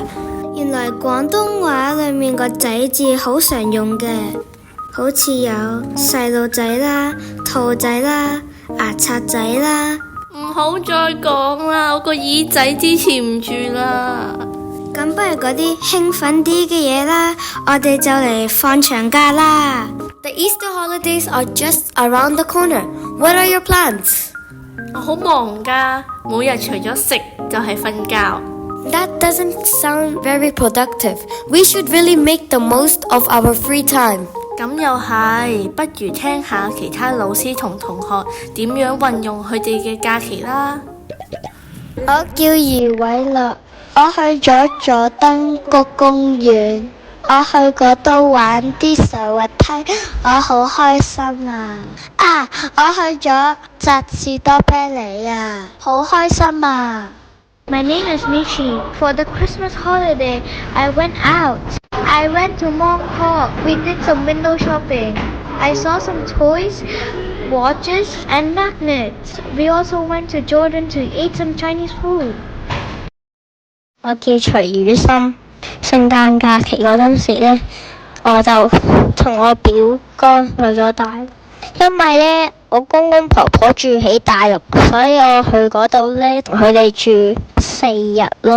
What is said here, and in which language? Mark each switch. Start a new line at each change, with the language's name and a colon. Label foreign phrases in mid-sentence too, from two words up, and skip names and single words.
Cantonese: 原來廣東話裏面個仔字好常用嘅，好似有細路仔啦、兔仔啦、牙刷仔啦。唔好再講啦，我個耳仔支持唔住啦。咁不如嗰啲興奮啲嘅嘢啦，我哋就嚟放長假啦。
English: The Easter holidays are just around the corner. What are your plans?
Cantonese: 我好忙㗎，每日除咗食就係瞓覺。
English: That doesn't sound very productive. We should really make the most of our free time.
Cantonese: 咁又係，不如聽下其他老師同同學點樣運用佢哋嘅假期啦。我叫余偉樂，我去咗佐敦谷公園，我去嗰度玩啲上滑梯，我好開心啊！我去咗扎士多啤梨啊，好開心啊！
English: My name is Michi. For the Christmas holiday, I went out. I went to Mont Park. We did some window shopping. I saw some toys, watches, and magnets. We also went to Jordan to eat some Chinese food.
Cantonese: 我叫徐宇森。聖誕假期嗰陣時呢，我就同我表哥去咗大陸，因為呢，我公公婆婆住喺大陸，所以我去嗰度呢，同佢哋住4日咯。